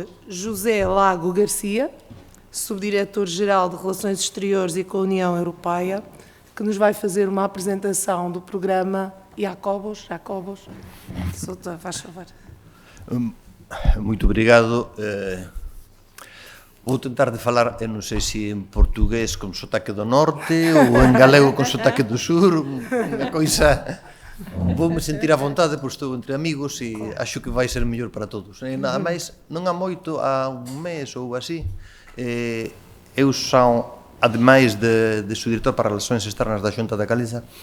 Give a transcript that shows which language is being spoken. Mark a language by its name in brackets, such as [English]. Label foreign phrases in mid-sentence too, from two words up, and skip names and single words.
[Portuguese] José Lago Garcia, Subdiretor-Geral de Relações Exteriores e com a União Europeia, que nos vai fazer uma apresentação do programa Jacobos. Faz favor. Muito obrigado. Vou tentar de falar, [Galician] eu non sei se en portugués con sotaque do norte ou en galego con sotaque do sur, unha coisa... [Portuguese] Vou-me sentir à vontade, pois estou entre amigos e acho que vai ser mellor para todos. [Galician] Nada máis, non há moito, há un mes ou así, eu son, ademais de subdirector para Relações Externas da Xunta da Galiza,